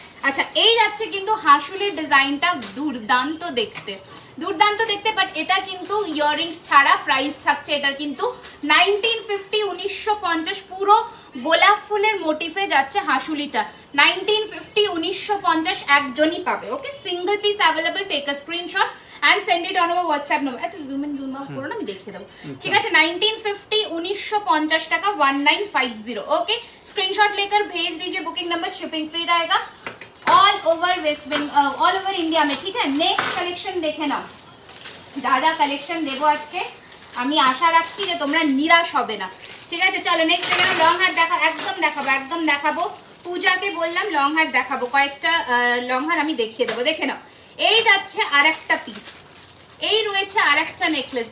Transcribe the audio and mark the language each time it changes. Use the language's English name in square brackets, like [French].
[Bangla] আচ্ছা এই যাচ্ছে কিন্তু হাসুলির ডিজাইনটা, দুর্দান্ত দেখতে, দুর্দান্ত দেখতে। বাট এটা কিন্তু ইয়াররিংস ছাড়া প্রাইস থাকছে এটার কিন্তু 1950, 1950। পুরো গোলাপ ফুলের মোটিফে যাচ্ছে হাসুলিটা, 1950 1950 একজনই পাবে। [English] Okay single piece available. Take a screenshot and send it on our WhatsApp number. [Bangla] এত জুম ইন জুম আউট করো না, আমি দেখিয়ে দেবো। ঠিক আছে 1950 1950 টাকা 1950। [Hindi] ओके स्क्रीनशॉट लेकर भेज दीजिए। बुकिंग नंबर शिपिंग फ्री रहेगा all over waste Bengal, all over India में। ठीक है नेक्स्ट [Bangla] কালেকশন দেখে নাও। যা যা কালেকশন দেবো আজকে আমি আশা রাখছি যে তোমরা নিরাশ হবে না। ঠিক আছে চলো নেক্সট দেখে নাও। লং হার দেখা, একদম দেখাবো, একদম দেখাবো। পূজাকে বললাম লং হার দেখাবো, কয়েকটা লং হার আমি দেখিয়ে দেবো। দেখে নাও এই যাচ্ছে আরেকটা পিস, এই রয়েছে আরেকটা নেকলেস।